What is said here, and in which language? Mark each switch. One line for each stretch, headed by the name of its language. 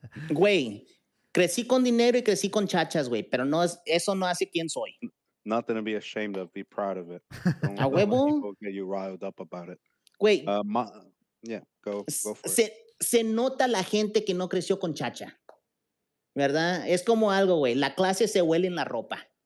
Spanish: Güey, crecí con dinero y crecí con chachas, güey, pero no es, eso no hace quién soy.
English: Nothing to be ashamed of. Be proud of it. Don't
Spanish: A huevo.
English: people get you riled up about it.
Spanish: Güey.
English: Yeah, go for it.
Spanish: Se nota la gente que no creció con chacha. ¿Verdad? Es como algo, güey. La clase se huele en la ropa.